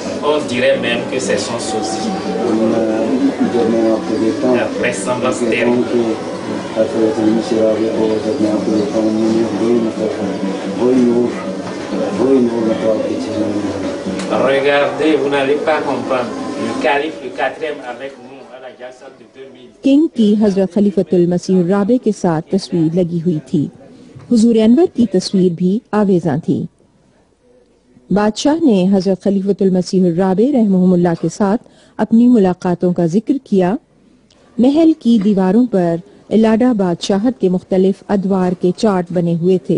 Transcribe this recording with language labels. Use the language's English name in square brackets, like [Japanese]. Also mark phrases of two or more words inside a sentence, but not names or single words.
[French] On dirait même que c'est son sosie. La ressemblance terrible. Regardez, vous n'allez pas comprendre. Le calife, le quatrième avec nous à la Jalsa de 2000. [Urdu] کنگ کی حضرت خلیفۃ المسیح رابع کے ساتھ تصویر لگی ہوئی تھی. حضور انور کی تصویر بھی آویزاں تھی. بادشاہ نے حضرت خلیفۃ المسیح رابع رحمہ اللہ کے ساتھ اپنی ملاقاتوں کا ذکر کیا. محل کی دیواروں پر الاڈا بادشاہت کے مختلف ادوار کے چارٹ بنے ہوئے تھے.